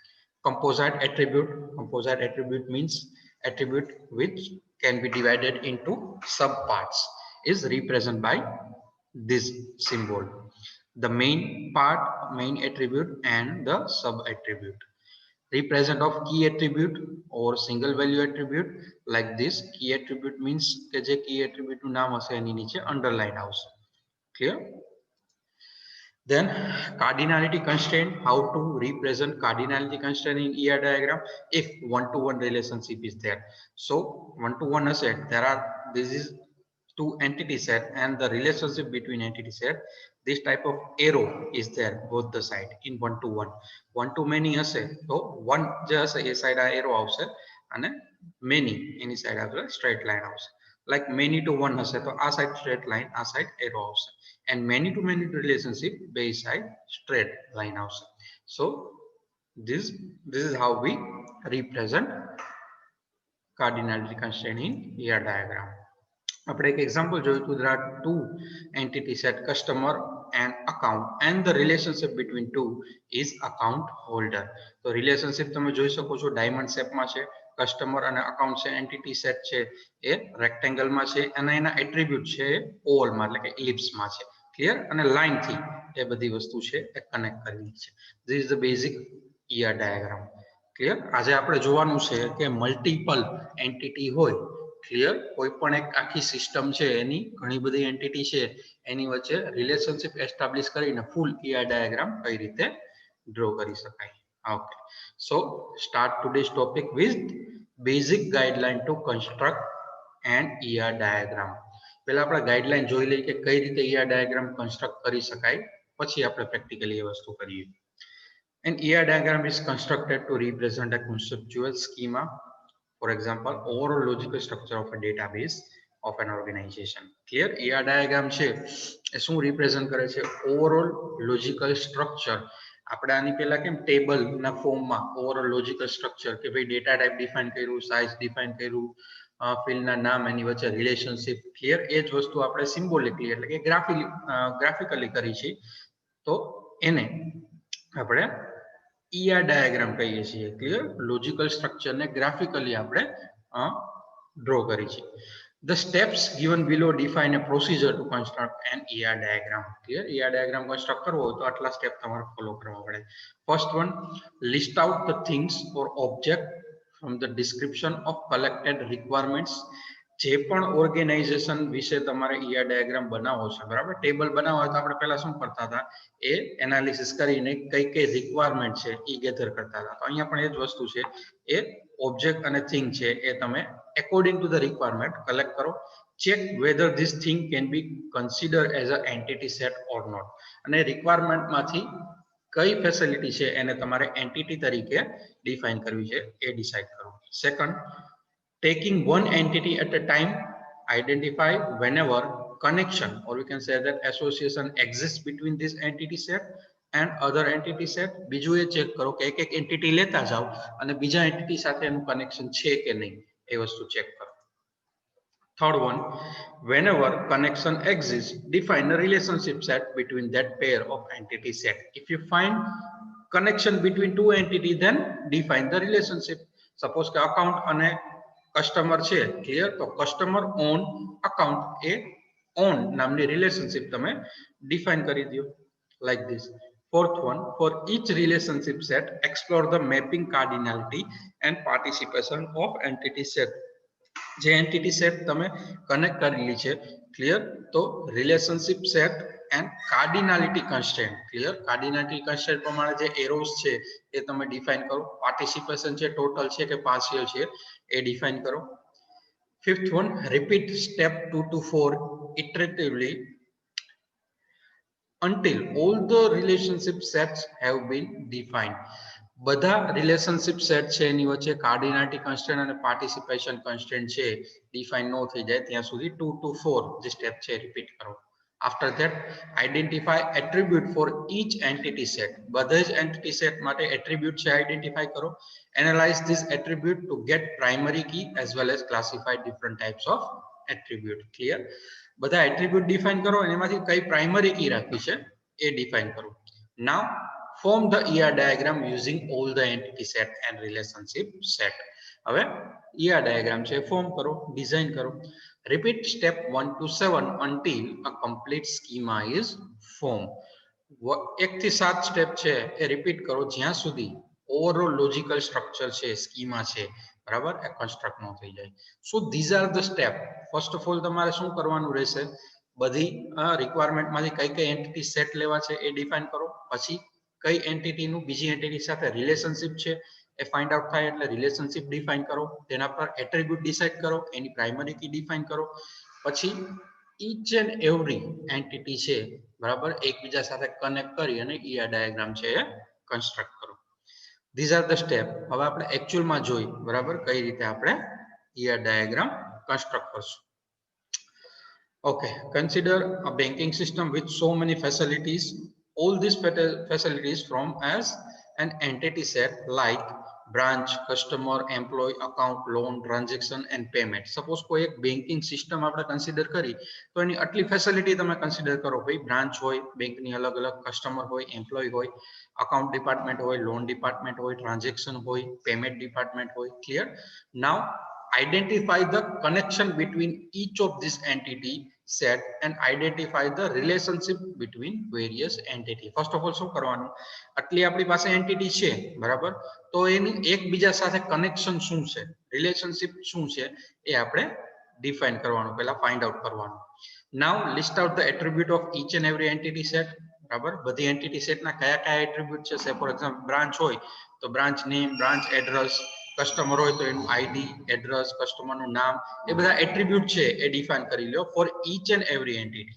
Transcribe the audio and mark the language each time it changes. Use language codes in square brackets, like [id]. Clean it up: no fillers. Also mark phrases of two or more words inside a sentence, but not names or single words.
[en] Composite attribute means attribute which can be divided into subparts is represented by this symbol. The main part, main attribute, and the sub attribute. Represent of key attribute or single value attribute like this. Key attribute means [gu] કે જે [en] key attribute [gu] નું નામ હશે એની નીચે underline આવશે. [en] Clear? Then cardinality constraint, how to represent cardinality constraint in ER diagram if one-to-one relationship is there. So one-to-one asset, this is two entity set and the relationship between entity set, this type of arrow is there both the side in one-to-one. One-to-many asset, so one just a side arrow [gu] આવશે અને [en] many any side આવશે straight line આવશે. Like many to one [gu] હશે તો આ [en] side straight line, આ side arrow આવશે. And many to many relationship base side straight line also. So this is how we represent cardinality constraint in ER diagram. [gu] આપણે એક example જોયું હતું. [en] There are two entity set, customer and account, and the relationship between two is account holder. [gu] તો relationship તમે જોઈ શકો છો [en] diamond shape [gu] માં છે. કસ્ટમર અને અકાઉન્ટ છે [en] entity set [gu] છે એ રેક્ટેંગલ માં છે અને એના એટ્રીબ્યુટ છે ઓવલ માં એટલે કે ઇલિપ્સ માં છે. ક્લિયર? અને લાઈન થી એ બધી વસ્તુ છે એ કનેક્ટ કરવી છે. [en] This is the basic ER diagram. Clear? [gu] આજે આપણે જોવાનું છે કે [en] multiple entity [gu] હોય. ક્લિયર? કોઈ પણ એક આખી સિસ્ટમ છે એની ઘણી બધી એન્ટિટી છે એની વચ્ચે [en] relationship establish [gu] કરીને [en] full ER diagram [gu] કઈ રીતે ડ્રો કરી શકાય. [en] Okay, so start today's topic with basic guideline to construct an ER diagram. [gu] પહેલા આપણે ગાઈડલાઈન જોઈ લઈએ કે કઈ રીતે [en] ER diagram construct [gu] કરી શકાય, પછી આપણે practically એ વસ્તુ કરીએ. [en] An ER diagram is constructed to represent a conceptual schema, for example overall logical structure of a database of an organization. Clear? ER diagram [gu] છે એ શું represent કરે છે? [en] overall logical structure. [gu] આપણે આની પહેલા કેમ ટેબલ ના ફોર્મમાં [en] overall logical structure [gu] કે ભાઈ [en] data type define [gu] કર્યું, [en] size define [gu] કર્યું, ફિલ્ડ ના નામ, એની વચ્ચે રિલેશનશિપ. ક્લિયર? એ જ વસ્તુ આપણે સિમ્બોલિકલી એટલે કે ગ્રાફિકલી કરી છે તો એને આપણે [en] ER diagram [gu] કહીએ છીએ. ક્લિયર? [en] logical structure [gu] ને ગ્રાફિકલી આપણે ડ્રો કરી છે. [en] The steps given below define a procedure to construct an ER diagram. Clear? ER diagram construct [gu] કરવો હોય તો આટલા સ્ટેપ તમારે ફોલો કરવા પડે. [en] First one, list out the things or object from the description of collected requirements [gu] જે પણ ઓર્ગેનાઇઝેશન વિશે તમારે [en] ER diagram [gu] બનાવવો છે, બરાબર, ટેબલ બનાવવો હોય તો આપણે પહેલા શું કરતા હતા, એ એનાલિસિસ કરીને કઈ કઈ રિક્વાયરમેન્ટ છે એ ગેધર કરતા હતા. તો અહીંયા પણ એ જ વસ્તુ છે, એ ઓબ્જેક્ટ અને થિંગ છે એ તમે [en] according to the requirement collect [gu] કરો. [en] Check whether this thing can be consider as a entity set or not. [gu] અને રિક્વાયરમેન્ટમાંથી કઈ ફેસિલિટી છે એને તમારે એન્ટિટી તરીકે ડિફાઇન કરવી છે એ ડિસાઇડ કરો. સેકન્ડ, [en] taking one entity at a time, identify whenever connection or we can say that association exists between this entity set and other entity set. [gu] બીજું એ ચેક કરો કે એક એક એન્ટિટી લેતા જાઓ અને બીજા એન્ટિટી સાથે એનું કનેક્શન છે કે નહીં એ વસ્તુ ચેક કરો. [en] Third one, whenever connection exists, define a relationship set between that pair of entity set. If you find connection between two entities, then define the relationship. [gu] Suppose કે account અને કસ્ટમર છે, ક્લિયર, તો [en] customer own account [gu] એ ઓન નામની રિલેશનશિપ તમે ડિફાઇન કરી દો [en] like this. Fourth one, for each relationship set, explore the mapping cardinality and participation of entity set. [gu] જે [en] entity set [gu] તમે કનેક્ટ કરેલી છે, ક્લિયર, તો [en] relationship set and cardinality constraint, [gu] ક્લિયર, [en] cardinality constraint [gu] પ્રમાણે જે એરોસ છે એ તમે ડિફાઇન કરો. પાર્ટિસિપેશન છે ટોટલ છે કે પાર્શિયલ છે એ ડિફાઇન કરો. [en] Fifth one, repeat step 2 to 4 iteratively until all the relationship sets have been defined. [gu] બધા [en] relationship set [gu] છે એની વચ્ચે [en] cardinality constraint [gu] અને [en] participation constraint [gu] છે ડિફાઇન ન થઈ જાય ત્યાં સુધી 2 to 4 જે સ્ટેપ છે રિપીટ કરો. [en] After that, identify attribute for each entity set. [gu] બધા જ [en] entity set [gu] માટે attribute છે identify કરો. [en] Analyze this attribute to get primary key as well as classify different types of attribute. [gu] Clear? બધા attribute define કરો અને એમાંથી કઈ [en] primary key [gu] રાખવી છે એ define કરો. [en] Now form the ER diagram using all the entity set and relationship set. [gu] હવે [en] ER diagram [gu] છે ફોર્મ કરો, ડિઝાઇન કરો. [en] Repeat step 1 to 7 until a complete schema is formed. [gu] 1 થી 7 સ્ટેપ છે એ રિપીટ કરો જ્યાં સુધી [en] overall logical structure [gu] છે, સ્કીમા છે, બરાબર, એ કન્સ્ટ્રક્ટ ન થઈ જાય. [en] So these are the step. first of all [gu] તમારે શું કરવાનું રહેશે, બધી રિક્વાયરમેન્ટમાંથી કઈ કઈ [en] entity set [gu] લેવા છે એ ડિફાઇન કરો. પછી કઈ એન્ટિટીનું બીજી એન્ટિટી સાથે રિલેશનશિપ છે એ [en] find out [gu] થાય એટલે રિલેશનશિપ ડિફાઇન કરો. તેના પર [en] attribute decide [gu] કરો, એની [en] primary key define [gu] કરો. પછી [en] each and every entity [gu] છે, બરાબર, એકબીજા સાથે કનેક્ટ કરી અને [en] ER diagram [gu] છે એ કન્સ્ટ્રક્ટ કરો. [en] These are the step. [gu] હવે આપણે એકચ્યુઅલમાં જોઈ, બરાબર, કઈ રીતે આપણે [en] ER diagram construct [gu] કરશું. [en] Okay, consider a banking system with so many facilities. All these facilities from as an entity set like branch, customer, employee, account, loan, transaction and payment. [gu] Suppose કોઈ એક [en] banking system [gu] આપણે કન્સિડર કરી તો એની આટલી ફેસિલિટી તમે કન્સિડર કરો, ભાઈ બ્રાન્ચ હોય, બેંકની અલગ અલગ કસ્ટમર હોય, એમ્પ્લોય હોય, [en] account department [gu] હોય, [en] loan department [gu] હોય, ટ્રાન્ઝેક્શન હોય, [en] payment department [gu] હોય. ક્લિયર? [en] નાઉ identify the connection between each of this entity set and identify the relationship between various entity. First of all [gu] શું કરવાનું, આટલી આપણી પાસે એન્ટિટી છે, બરાબર, તો એની એકબીજા સાથે કનેક્શન શું છે, રિલેશનશિપ શું છે એ આપણે ડિફાઇન કરવાનું, પહેલા [en] find out [gu] કરવાનું. [en] Now list out the attribute of each and every entity set. [gu] બરાબર, બધી એન્ટિટી સેટના કયા કયા એટ્રીબ્યુટ છે. [en] for example branch [gu] હોય તો [en] branch name, branch address, customer [gu] હોય તો એનું [en] ID, address, [gu] કસ્ટમરનું નામ, એ બધા એટ્રીબ્યુટ છે એ ડિફાઇન કરી લો [en] for each and every entity.